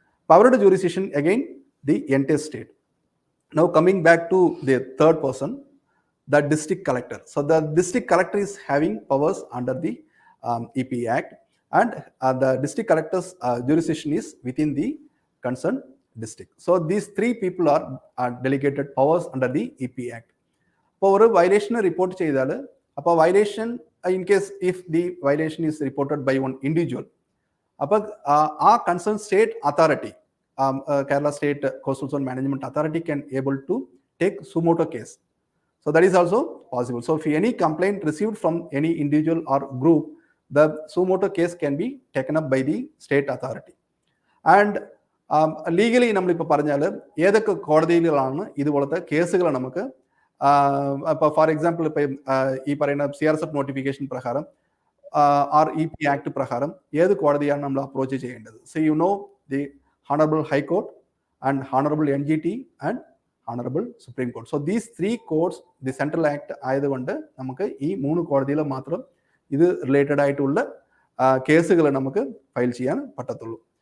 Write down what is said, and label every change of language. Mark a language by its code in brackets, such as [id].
[en] Power to jurisdiction again the entire state. Now coming back to the third person, the district collector. So the district collector is having powers under the EP Act, and the district collector's jurisdiction is within the concerned district. So these three people are delegated powers under the EP Act. [ml] ഇപ്പോൾ ഒരു violation report ചെയ്താൽ അപ്പോൾ [en] Violation in case if the violation is reported by one individual, അപ്പോൾ ആ concern state authority, Kerala State Coastal Zone Management Authority can able to take suo motu case. So that is also possible. So if any complaint received from any individual or group, the suo motu case can be taken up by the state authority. [ml] And legally നമ്മളിപ്പോൾ പറഞ്ഞാൽ ഏതൊക്കെ കോടതിയിലാണ് ഇതുപോലത്തെ കേസുകൾ നമുക്ക് ഇപ്പോൾ for example ഇപ്പം ഈ പറയുന്ന CRZ നോട്ടിഫിക്കേഷൻ പ്രകാരം ആർ EP ആക്ട് പ്രകാരം ഏത് കോടതിയാണ് നമ്മൾ അപ്രോച്ച് ചെയ്യേണ്ടത്? [en] So you know the Honorable High Court and Honorable NGT and Honorable Supreme Court. So these three courts, the Central Act [ml] ആയതുകൊണ്ട് നമുക്ക് ഈ 3 കോടതിയിൽ മാത്രം ഇത് റിലേറ്റഡ് ആയിട്ടുള്ള കേസുകൾ നമുക്ക് ഫയൽ ചെയ്യാൻ പറ്റത്തുള്ളൂ.